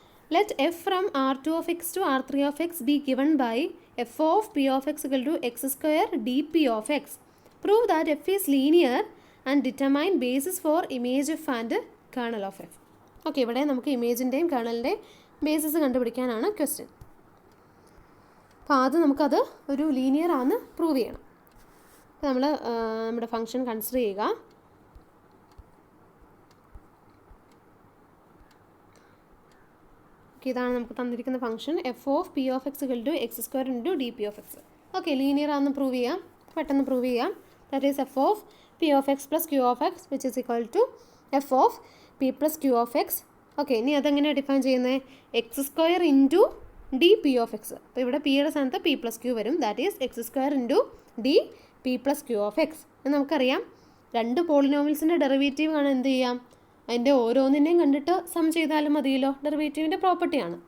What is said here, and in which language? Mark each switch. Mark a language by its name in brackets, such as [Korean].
[English] Let f from R2 of x to R3 of x be given by f of p of x equal to x square dp of x. Prove that f is linear and determine basis for image f and kernel of f. [Malayalam] Okay, ഇവിടെ നമുക്ക് ഇമേജിൻ്റെയും കേർണലിൻ്റെയും basis കണ്ടുപിടിക്കാനാണ് question. അപ്പോൾ ആദ്യം നമുക്കത് ഒരു linear ആണെന്ന് prove ചെയ്യണം. അപ്പോൾ നമ്മൾ നമ്മുടെ ഫംഗ്ഷൻ കൺസിഡർ ചെയ്യുക. ഇതാണ് നമുക്ക് തന്നിരിക്കുന്ന function [English] f of p of x equal to x square into dp of x. [Malayalam] Okay, linear ആണെന്ന് പ്രൂവ് ചെയ്യാം, പെട്ടെന്ന് പ്രൂവ് ചെയ്യാം. [English] That is f of p of x plus q of x which is equal to f of p plus q of x. [Malayalam] Okay, ഇനി അതെങ്ങനെയാണ് define ചെയ്യുന്നത്? [English] X square into d p of x. [Malayalam] അപ്പോൾ ഇവിടെ പിയുടെ സ്ഥാനത്ത് P plus Q വരും. [English] That is x square into d p plus q of x. [Malayalam] നമുക്കറിയാം രണ്ട് പോളിനോമിയൽസിൻ്റെ ഡെറിവേറ്റീവ് ആണ് എന്ത് ചെയ്യാം? അതിൻ്റെ ഓരോന്നിനെയും കണ്ടിട്ട് സം ചെയ്താലും മതിയല്ലോ, ഡെറിവേറ്റീവിൻ്റെ പ്രോപ്പർട്ടിയാണ്.